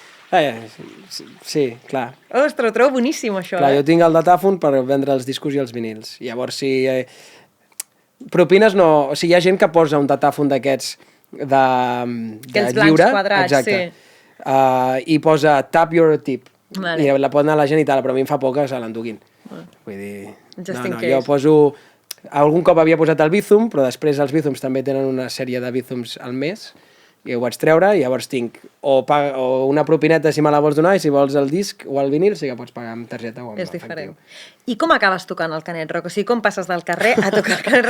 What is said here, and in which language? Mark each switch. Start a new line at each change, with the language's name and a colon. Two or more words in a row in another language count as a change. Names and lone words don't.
Catalan: Sí, clar. Ostres, ho trobo boníssim, això, Clar, jo tinc el Datafun per vendre els discos i els vinils. Llavors, si... propines no... O sigui, hi ha gent que posa un Datafun d'aquests de Aquells blancs lliure, quadrats, exacte. sí. I posa
English: tap your tip.
Catalan: Vale. I la pot anar a la gent i tal, però a mi em fa por que se l'enduguin. Vull dir...
English: Just in
Catalan: jo
English: case.
Catalan: poso... Algun cop havia posat el Bizum, però després els Bizums també tenen una sèrie de Bizums al mes, i ho vaig treure, i llavors tinc o una propineta si me la vols donar, i si vols el disc o el vinil sí que pots pagar amb targeta o amb És efectiu. diferent. I com acabes tocant el Canet Rock? O sigui, com passes del carrer a tocar el Canet Rock?